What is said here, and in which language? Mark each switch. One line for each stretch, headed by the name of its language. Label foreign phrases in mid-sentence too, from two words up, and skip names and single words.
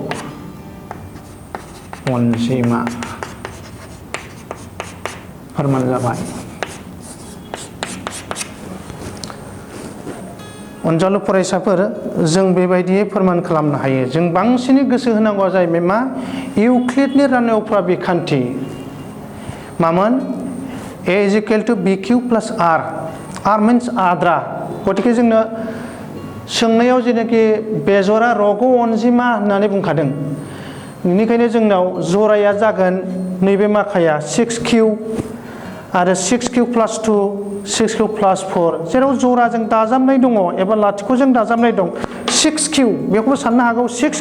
Bodo: अनजिमा फोरमान जाबाय अनजालु फरायसाफोर जों बेबायदियै फोरमान खालामनो हायो जों बांसिनै गोसो होनांगौआ जाहैबाय मा इउक्लिडनि राननाय उफ्रा बिखान्थि मामोन
English: a is equal to bq plus r r means
Bodo: आद्रा गतिके जोंनो सोंनायाव जेनाखि बेजरा रग' अनजिमा होननानै बुंखादों बेनिखायनो जोंनाव जराया जागोन नैबे माखाया 6q
English: आरो 6q plus 2 6q plus 4 जेराव जराजों दाजाबनाय दङ एबा लाथिख'जों दाजाबनाय दं 6q बेखौबो साननो हागौ 6q